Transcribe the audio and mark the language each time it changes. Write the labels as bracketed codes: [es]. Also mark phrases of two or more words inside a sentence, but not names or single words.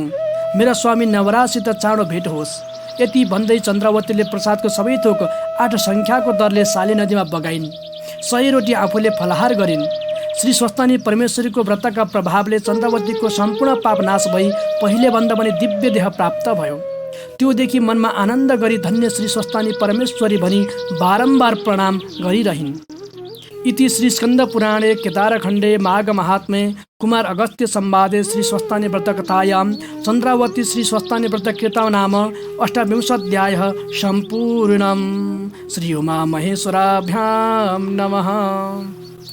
[ne] मेरा स्वामी नवराजसित चाँडो भेट होस्। यति भन्दै चन्द्रावतीले प्रसादको सबै थोक 8 सङ्ख्याको दरले साली नदीमा बगाइन्। 100 रोटी आफूले फलाहार गरिन्। श्री स्वस्तानी परमेश्वरीको व्रतका प्रभावले चन्द्रावतीको सम्पूर्ण पाप नाश भई पहिले भन्दा पनि दिव्य देह प्राप्त भयो। त्योदेखि मनमा आनन्द गरी धन्य श्री स्वस्तानी परमेश्वरी भनी बारम्बार प्रणाम गरिरहिन्। [sa] इति श्री स्कन्द पुराणे केदारखण्डे माघ महात्म्ये कुमार अगस्त्य संवादे श्री स्वस्तानी व्रतकथायां चन्द्रावती श्री स्वस्तानी व्रतकृता नाम 28 सम्पूर्णम्। श्री उमा महेश्वराभ्यां नमः।